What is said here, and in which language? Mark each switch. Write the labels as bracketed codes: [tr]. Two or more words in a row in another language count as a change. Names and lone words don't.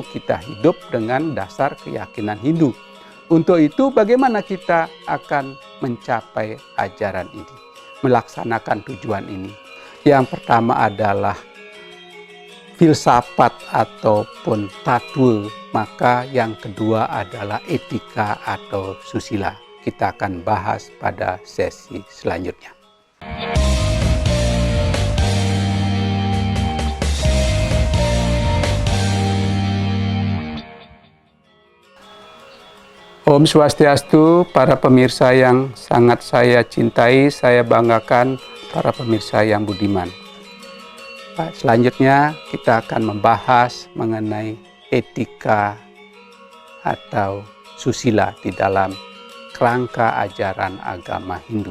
[id] Kita hidup dengan dasar keyakinan Hindu. Untuk itu, bagaimana kita akan mencapai ajaran ini, melaksanakan tujuan ini? Yang pertama adalah filsafat ataupun tatwa, maka yang kedua adalah etika atau susila. Kita akan bahas pada sesi selanjutnya. Om Swastiastu, para pemirsa yang sangat saya cintai, saya banggakan, para pemirsa yang budiman. Selanjutnya kita akan membahas mengenai etika atau susila di dalam kerangka ajaran agama Hindu.